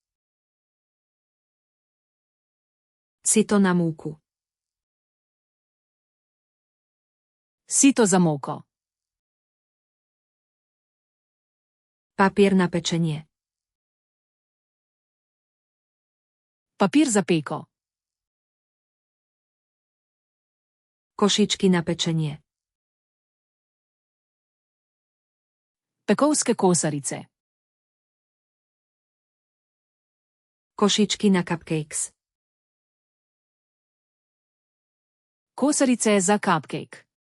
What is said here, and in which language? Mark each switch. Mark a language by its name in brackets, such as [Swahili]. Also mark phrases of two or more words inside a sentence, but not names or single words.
[Slovak] Sito na múku. [Slovenian] Sito za moko. [Slovak] Papier na pečenie. [Slovenian] Papir za peko. [Slovak] Košičky na pečenie. [Slovenian] Pekovske kosarice. [Slovak] Košičky na cupcakes. [Slovenian] Kosarice za cupcake.